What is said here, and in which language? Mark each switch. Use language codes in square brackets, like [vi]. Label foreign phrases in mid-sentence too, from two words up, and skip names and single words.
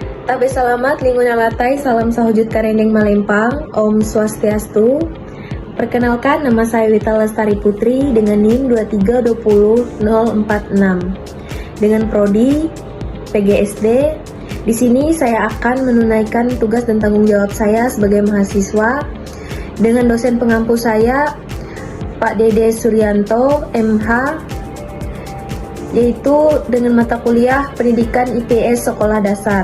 [nij] Tabe salamat, lingkungan latai, salam sahujud karendeng malempang, Om Swastiastu. [id] Perkenalkan, nama saya Wita Lestari Putri dengan NIM 2320046 dengan prodi PGSD. Di sini saya akan menunaikan tugas dan tanggung jawab saya sebagai mahasiswa dengan dosen pengampu saya Pak Dede Suryanto MH, yaitu dengan mata kuliah Pendidikan IPS Sekolah Dasar.